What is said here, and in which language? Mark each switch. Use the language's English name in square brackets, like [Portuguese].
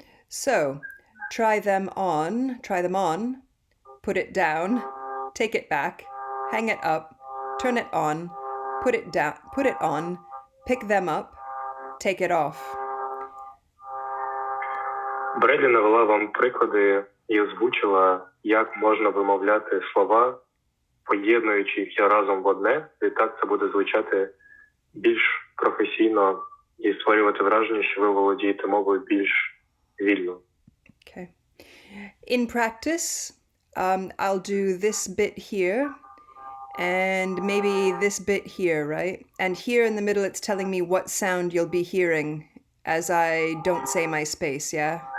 [English] So, try them on, put it down, take it back, hang it up, turn it on, put it down, put it on, pick them up, take it off. [Ukrainian] Бредлі навела вам приклади і озвучила, як можна вимовляти слова, поєднуючи їх разом в одне, і так це буде звучати більш професійно і створювати враження, що ви володієте мовою більш вільно. [English] Okay. In practice, I'll do this bit here and maybe this bit here, right? And here in the middle, it's telling me what sound you'll be hearing as I don't say my space, yeah?